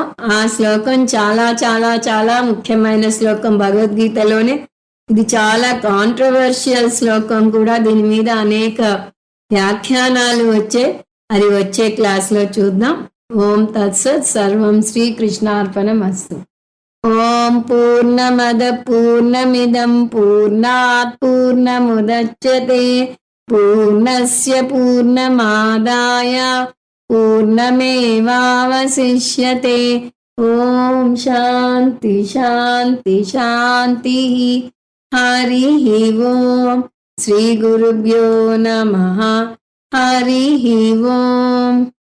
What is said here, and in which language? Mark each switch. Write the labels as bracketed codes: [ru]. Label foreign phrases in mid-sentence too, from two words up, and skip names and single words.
[te] ఆ శ్లోకం చాలా చాలా చాలా ముఖ్యమైన శ్లోకం భగవద్గీతలోనే. ఇది చాలా కాంట్రవర్షియల్ శ్లోకం కూడా. దీని మీద అనేక వ్యాఖ్యానాలు అది వచ్చే క్లాస్లో చూద్దాం. [sa] ఓం తత్సత్. సర్వం శ్రీకృష్ణార్పణమస్తు. ఓం పూర్ణమద పూర్ణమిదం పూర్ణాత్ పూర్ణముదచ్యతే పూర్ణస్య పూర్ణమాదాయ పూర్ణమేవావశిష్యతే. ఓం శాంతి శాంతి శాంతి. హరి ఓం. శ్రీ గురుభ్యో నమః. హరి ఓం.